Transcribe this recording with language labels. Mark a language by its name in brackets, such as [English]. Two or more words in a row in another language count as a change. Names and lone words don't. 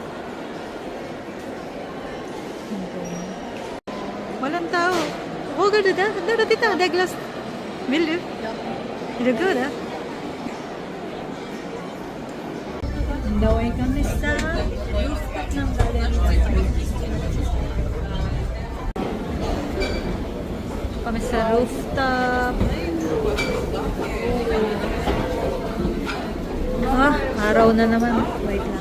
[Filipino] Walang tao. Oh, ganda da. Ganda dito. [Swedish] Douglas. Vill du? Är du good? [Filipino] Daway kami sa rooftop ng Gallery Lafayette. Kami sa rooftop. Ah, araw na naman. Wait lang.